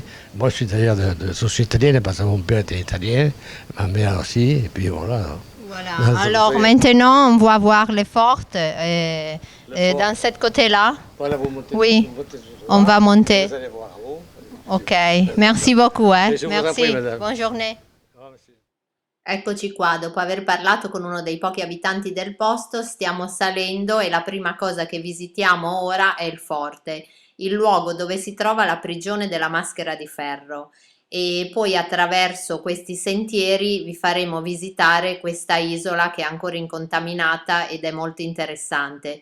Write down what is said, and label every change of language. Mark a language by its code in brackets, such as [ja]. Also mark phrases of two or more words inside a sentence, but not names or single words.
[fr] Moi, je suis d'ailleurs de source italienne parce que mon père était italien, ma mère aussi, et puis voilà. Voilà. Alors maintenant, on va voir les fortes dans cette côté-là. Voilà, vous montez. Oui, on va monter. Vous allez voir là-haut. Ok, merci beaucoup. Merci, bonne journée. [it] Eccoci qua, dopo aver parlato con uno dei pochi abitanti del posto, stiamo salendo e la prima cosa che visitiamo ora è il forte, il luogo dove si trova la prigione della Maschera di Ferro. e poi attraverso questi sentieri vi faremo visitare questa isola che è ancora incontaminata ed è molto interessante.